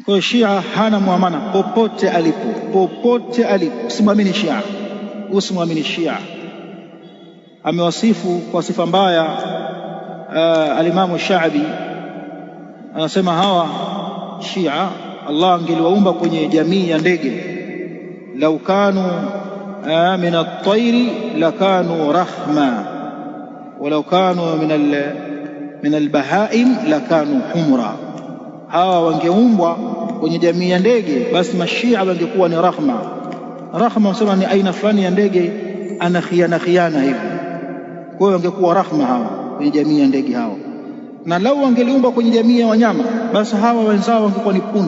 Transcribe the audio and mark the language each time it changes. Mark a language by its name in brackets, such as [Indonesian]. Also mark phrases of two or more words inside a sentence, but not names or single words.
[Swahili] Kwa Shia hana muamana popote alipo, usimwamini Shia, usimwamini Shia. Amewasifu kwa sifa mbaya Alimamu Shaabi, anasema hawa Shia Allah angeliwaumba kwenye jamii ya ndege, [Arabic] لو كانوا من الطير لكانوا رخمة ولو كانوا من البهائم لكانوا حمرا. [Swahili] Hawa wangeumbwa kwenye jamii ya ndege, basi mashia wangekuwa ni rahma. Rahma wanasema ni aina fulani ya ndege ana khiana hivi, kwa hiyo wangekuwa rahma hawa kwenye jamii ya ndege hawa. Na lau wangeliumba kwenye jamii ya wanyama, basi hawa wenzao wangekuwa ni punda.